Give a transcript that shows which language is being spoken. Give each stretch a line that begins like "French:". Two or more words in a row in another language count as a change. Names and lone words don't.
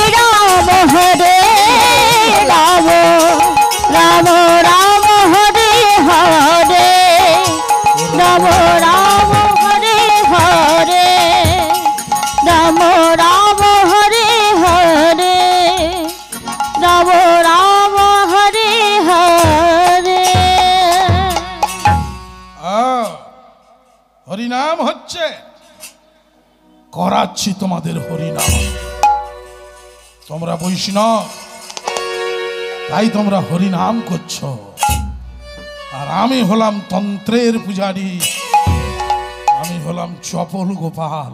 Bangla: হরে রাম রাম রাম হরে হরে। রাম রাম হরে হরে। রাম রাম হরে হরে। রাম রাম হরে হরে। হরিনাম হচ্ছে, করাচ্ছি তোমাদের হরিনাম। তোমরা বৈষ্ণব, তাই তোমরা হরিনাম করছো। আর আমি হলাম তন্ত্রের পূজারী, আমি হলাম চপল গোপাল।